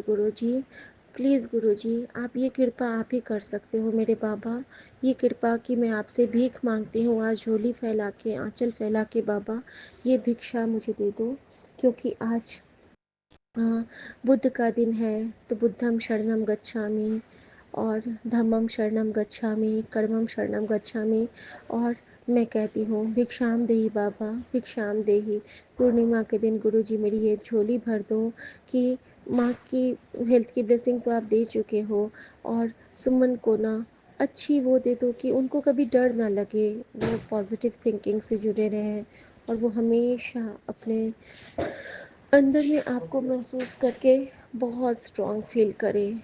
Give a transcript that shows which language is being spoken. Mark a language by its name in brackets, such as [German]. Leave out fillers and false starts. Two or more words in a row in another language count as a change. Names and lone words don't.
[Hindi] गुरुजी प्लीज़, गुरुजी आप ये कृपा आप ही कर सकते हो मेरे बाबा। ये कृपा कि मैं आपसे भीख मांगती हूँ आज, झोली फैला के, आंचल फैला के बाबा, ये भिक्षा मुझे दे दो, क्योंकि आज बुध का दिन है। [Pali] तो बुद्धम शरणम गच्छामि, और धम्मम शरणम गच्छामि, कर्मम शरणम गच्छामि, [Hindi] और मैं कहती हूँ [Sanskrit] भिक्षाम देही [Hindi] बाबा, [Sanskrit] भिक्षाम देही। [Hindi] पूर्णिमा के दिन गुरु जी मेरी ये झोली भर दो कि माँ की हेल्थ की ब्लेसिंग तो आप दे चुके हो, और सुमन को ना अच्छी वो दे दो कि उनको कभी डर ना लगे, वो [English] positive thinking [Hindi] से जुड़े रहें, और वो हमेशा अपने अंदर में आपको महसूस करके बहुत [English] strong feel [Hindi] करें।